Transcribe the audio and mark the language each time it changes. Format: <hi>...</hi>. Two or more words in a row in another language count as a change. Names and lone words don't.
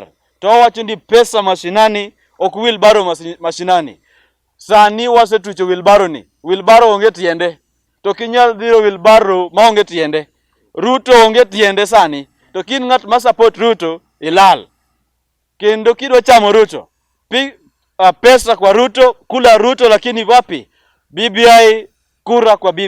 <luo>To wawacho ni</luo> <sw>pesa mashinani</sw> <luo>ok wheelbarrow mashinani. Sani wasetucho wheelbarrow ni. Wheelbarrow onge tiende. To kinyal dhiro wheelbarrow ma onge tiende. Ruto onge tiende sani. To kin ng'at ma support Ruto ilal. Kendo kidwa chamo Ruto.</luo> <sw>Pesa kwa Ruto, kula Ruto, lakini wapi? BBI, kura kwa BBI.</sw>